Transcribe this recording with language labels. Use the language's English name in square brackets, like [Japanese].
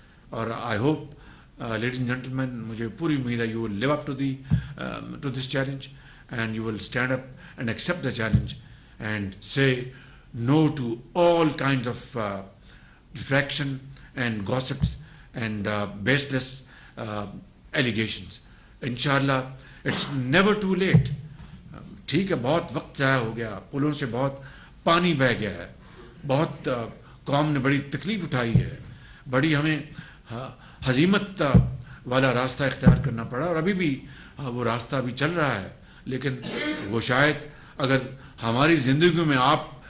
[English] اور I hope ladies and gentlemen, [Urdu] مجھے پوری امید ہے [English] You will live up to this challenge and you will stand up and accept the challenge and say no to all kinds of distraction and gossips and baseless allegations. Inshallah, it's never too late. [Urdu] ٹھیک ہے, بہت وقت ضائع ہو گیا, پلوں سے بہت پانی بہہ گیا ہے, بہت قوم نے بڑی تکلیف اٹھائی ہے, بڑی ہمیں ہزیمت والا راستہ اختیار کرنا پڑا, اور ابھی بھی وہ راستہ بھی چل رہا ہے. لیکن وہ شاید اگر ہماری زندگیوں میں آپ